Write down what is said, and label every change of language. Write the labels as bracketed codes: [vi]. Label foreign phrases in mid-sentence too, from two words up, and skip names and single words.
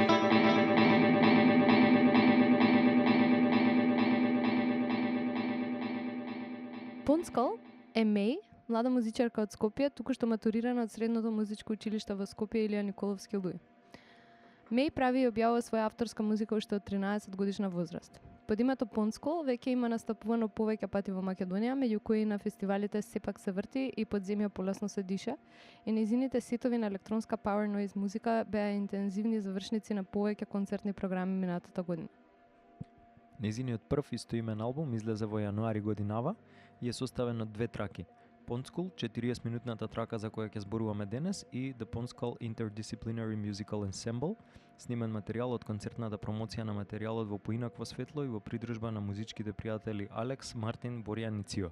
[mk] Pondskull е млада музичарка од Скопје, тукушто матурирана од средното музичко училиште во Скопје Илија Николовски. Прави и објавува своја авторска музика уште од 13 годишна возраст. Под името Pondskull веќе има настапувано повеќе пати во Македонија, меѓу кои на фестивалите Сепак се врти и под земја полесно се диша, и нејзините сетови на електронска [en] power noise [mk] музика беа интензивни завршници на повеќе концертни програми минатата година. Нејзиниот прв истоимен албум излезе во јануари годинава и е составен од две траки: Pondskull, 40-минутната трака за која ќе зборуваме денес, и The Pondskull Interdisciplinary Musical Ensemble, снимен материјал од концертната промоција на материјалот во поинакво светло и во придружба на музичките пријатели Алекс, Мартин, Боријан и Цио.